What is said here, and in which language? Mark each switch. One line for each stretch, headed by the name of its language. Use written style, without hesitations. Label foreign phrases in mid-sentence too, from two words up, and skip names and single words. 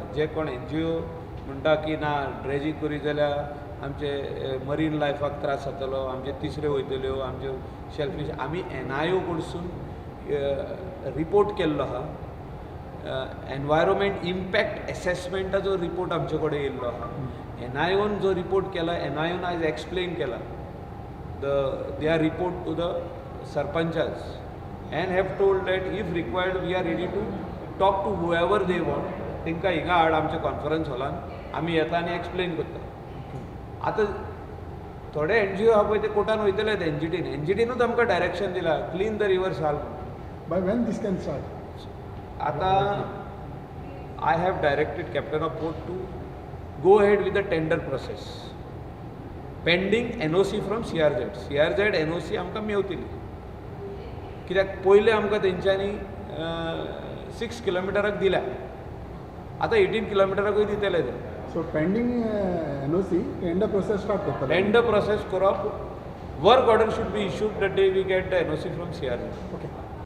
Konkani: जे कोण NGO म्हणटा की ना ड्रेजिंग करी जाल्यार आमचे मरीन लायफाक त्रास जातलो, आमचे तिसऱ्यो वयतल्यो, आमच्यो शेलफीश. आमी NIO कडसून रिपोर्ट केल्लो आहा,
English: environment impact
Konkani: एसेसमेंटाचो रिपोर्ट आमचे कडेन येयल्लो आहा. NIOन जो रिपोर्ट केला, NIOन आयज एक्सप्लेन केला
English: their report to the sarpanchas and have told that if required we are ready to talk to whoever they want.
Konkani: तांकां हिंगा हाड आमच्या कॉन्फरन्स हॉलान आमी येता आनी एक्सप्लेन करता. आतां थोडे NGO आहा पळय ते कोर्टान वयतले एनजीटीन. एनजीटीनूच आमकां डायरेक्शन दिला
English: clean the river Sal. By when this can start? आता I have directed captain of port to go ahead with the tender process pending NOC from CRZ.
Konkani: CRZ NOC आमकां मेवतली कित्याक पयले आमकां तेंच्यांनी 6 किलोमिटराक दिल्या. आतां 18 किलोमिटराकूय दितले ते.
English: So pending NOC, tender process start करतले. Tender process करप. Work order should be issued the day we get the NOC from CRZ. Okay.